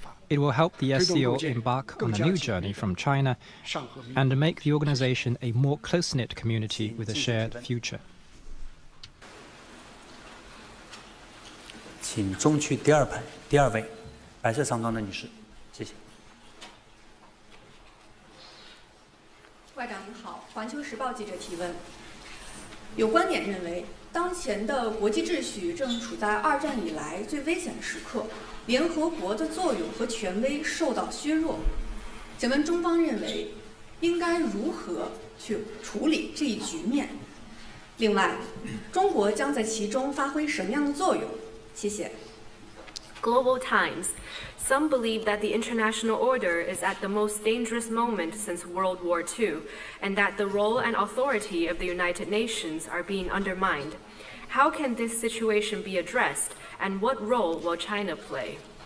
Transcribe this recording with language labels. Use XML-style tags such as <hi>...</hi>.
<en>It will help the SCO embark on a new journey from China and make the organization a more close-knit community with a shared future.</en> <zh>请中区第二排第二位，白色上装的女士，谢谢。外长您好，环球时报记者提问：有观点认为，当前的国际秩序正处在二战以来最危险的时刻，联合国的作用和权威受到削弱。请问中方认为应该如何去处理这一局面？另外，中国将在其中发挥什么样的作用？谢谢。</zh> <en>Global Times. Some believe that the international order is at the most dangerous moment since World War II, and that the role and authority of the United Nations are being undermined. How can this situation be addressed, and what role will China play?</en>